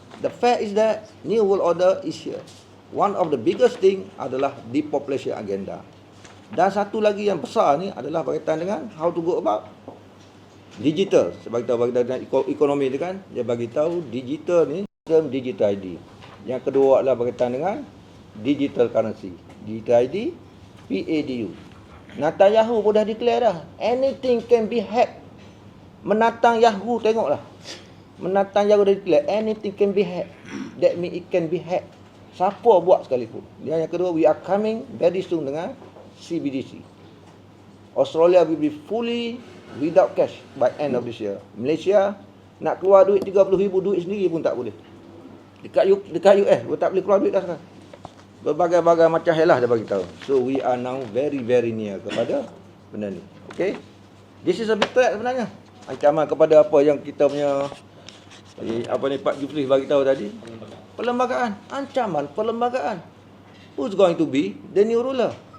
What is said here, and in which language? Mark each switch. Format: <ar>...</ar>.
<en>The fact is that New World Order is here. One of the biggest thing</en> <ms>adalah</ms> <en>depopulation agenda.</en> <ms>Dan satu lagi yang besar ni adalah berkaitan dengan</ms> <en>how to go about digital.</en> <ms>Sebab kita bagi tahu dengan ekonomi tu kan, dia bagi tahu digital ni, digital ID. Yang kedua adalah berkaitan dengan digital currency. Digital ID, PADU. Netanyahu pun dah declare dah.</ms> <en>Anything can be hacked.</en> <ms>Menatang Yahoo tengoklah. Menatang Yahoo dah declare</ms> <en>anything can be hacked. That means it can be hacked.</en> <ms>Siapa buat sekalipun. Yang kedua,</ms> <en>we are coming very soon</en> <ms>dengan CBDC.</ms> <en>Australia will be fully without cash by end of this year.</en> <ms>Malaysia nak keluar duit 30,000 duit sendiri pun tak boleh. Dekat US pun tak boleh keluar duit dah sekarang. Berbagai-bagai macam hal lah dia bagi tahu.</ms> <en>So we are now very very near</en> <ms>kepada benda ni.</ms> <en>Okay? This is a big threat</en> <ms>sebenarnya. Ancaman kepada apa yang kita punya Pak Jufri bagi tahu tadi. Perlembagaan, ancaman perlembagaan.</ms> <en>Who's going to be the new ruler?</en>